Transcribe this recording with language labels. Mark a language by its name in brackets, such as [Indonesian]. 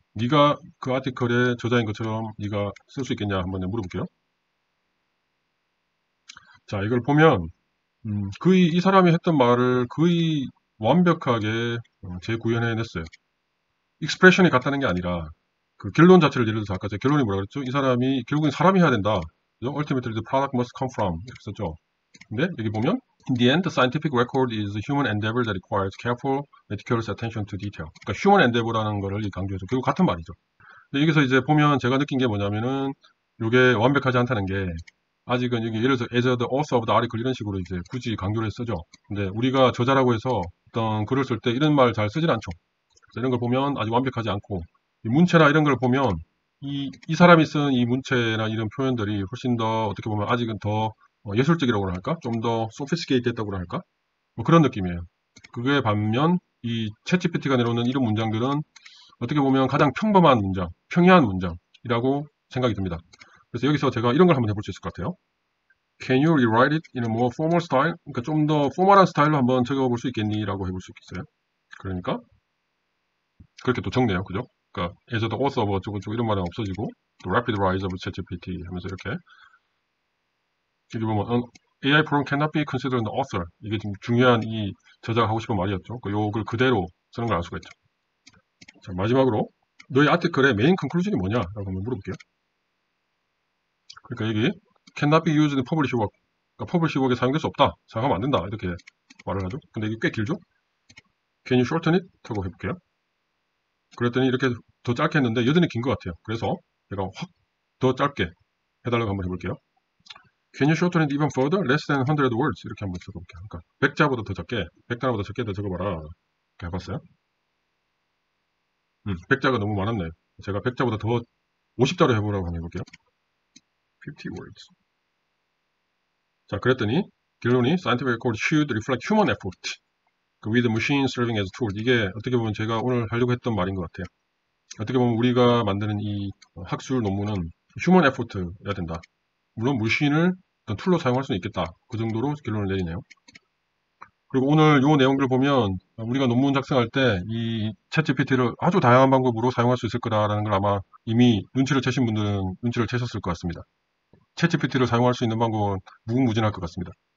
[Korean] 네가 그 아티클의 저자인 것처럼 네가 쓸 수 있겠냐 한번 물어볼게요. 자, 이걸 보면 거의 이 사람이 했던 말을 거의 완벽하게 재구현해냈어요. 익스프레션이 같다는 게 아니라 그 결론 자체를 예를 들어서 아까 제 결론이 뭐라 그랬죠? 이 사람이 결국엔 사람이 해야 된다. 그죠? [English] Ultimately the product must come from [Korean] 이렇게 썼죠. 근데 여기 보면 [English] In the end, the scientific record is a human endeavor that requires careful, meticulous attention to detail. [Korean] 그러니까 [English] human endeavor [Korean] 라는 거를 강조해서 결국 같은 말이죠. 근데 여기서 이제 보면 제가 느낀 게 뭐냐면은 이게 완벽하지 않다는 게 아직은 여기 예를 들어서 [English] as the author of the article [Korean] 이런 식으로 이제 굳이 강조를 쓰죠. 근데 우리가 저자라고 해서 어떤 글을 쓸 때 이런 말 잘 쓰진 않죠. 그래서 이런 걸 보면 아직 완벽하지 않고 이 문체나 이런 걸 보면 이 사람이 쓴 이 문체나 이런 표현들이 훨씬 더 어떻게 보면 아직은 더 예술적이라고 할까? 좀 더 소피스케이트했다고 할까? 뭐 그런 느낌이에요. 그게 반면 이 챗GPT가 내놓는 이런 문장들은 어떻게 보면 가장 평범한 문장, 평이한 문장이라고 생각이 듭니다. 그래서 여기서 제가 이런 걸 한번 해볼 수 있을 것 같아요. [English] Can you rewrite it in a more formal style? [Korean] 그러니까 좀 더 포멀한 스타일로 한번 적어볼 수 있겠니? 라고 해볼 수 있겠어요. 그러니까 그렇게 또 적네요. 그죠? 그러니까 [English] as the author of [Korean] 어쩌고저쩌고 이런 말은 없어지고 또 [English] rapid rise of ChatGPT [Korean] 하면서 이렇게 여기 보면 [English] AI program cannot be considered an author. [Korean] 이게 지금 중요한 이 저자가 하고 싶은 말이었죠. 요걸 그대로 쓰는 걸 알 수가 있죠. 자, 마지막으로 너희 아티클의 메인 컨클루전이 뭐냐라고 한번 물어볼게요. 그러니까 여기 [English] cannot be used in publish work. [Korean] 그러니까 [English] publish work [Korean] 에 사용될 수 없다. 사용하면 안 된다. 이렇게 말을 하죠. 근데 이게 꽤 길죠? [English] Can you shorten it? [Korean] 하고 해볼게요. 그랬더니 이렇게 더 짧게 했는데 여전히 긴 것 같아요. 그래서 제가 확 더 짧게 해달라고 한번 해볼게요. [English] Can you shorten it even further? Less than 100 words. [Korean] 이렇게 한번 적어볼게요. 그러니까 100자보다 더 적게, 100단어보다 적게 더 적어봐라. 이렇게 해봤어요. 100자가 너무 많았네요. 제가 100자보다 더 50자로 해보라고 한번 해볼게요. [English] 50 words. [Korean] 자, 그랬더니 결론이 [English] scientific record should reflect human effort with machine serving as tool. [Korean] 이게 어떻게 보면 제가 오늘 하려고 했던 말인 것 같아요. 어떻게 보면 우리가 만드는 이 학술 논문은 [English] human effort [Korean] 여야 된다. 물론 머신을 어떤 툴로 사용할 수는 있겠다. 그 정도로 결론을 내리네요. 그리고 오늘 이 내용들을 보면 우리가 논문 작성할 때 이 챗GPT를 아주 다양한 방법으로 사용할 수 있을 거다라는 걸 아마 이미 눈치를 채신 분들은 눈치를 채셨을 것 같습니다. 챗GPT를 사용할 수 있는 방법은 무궁무진할 것 같습니다.